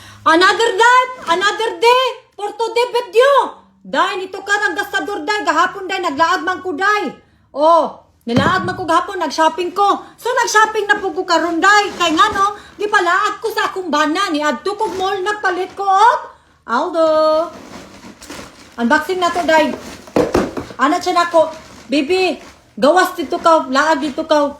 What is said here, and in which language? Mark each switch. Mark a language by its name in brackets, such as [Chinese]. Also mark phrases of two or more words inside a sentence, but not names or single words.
[English] Another day, for today video. [Cebuano] Day, nito ka ng gastador, day. Gahapon, day, naglaag man ko, day. Oh, nilaag man ko gahapon, nag-shopping ko. So, nag-shopping na po ko karon, day. Kay nga, no, di palaag ko sa akong bana. Ni adto ko mall, nagpalit ko, oh. Aldo. Unboxing na to, day. Ano siya na ko, baby, gawas dito ka, laag dito ka.